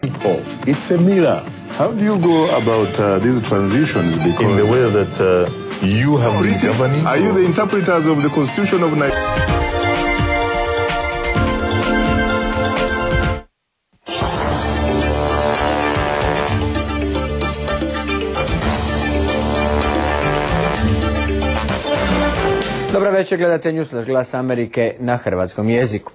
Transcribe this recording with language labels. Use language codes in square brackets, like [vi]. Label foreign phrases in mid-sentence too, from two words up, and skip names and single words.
[en] people. It's a mirror. How do you go about these transitions? Because in the way that you have been governing? Are you the interpreters of the Constitution of Nigeria? [hr] Dobar večer, gledate Newsflash Glas Amerike na hrvatskom jeziku.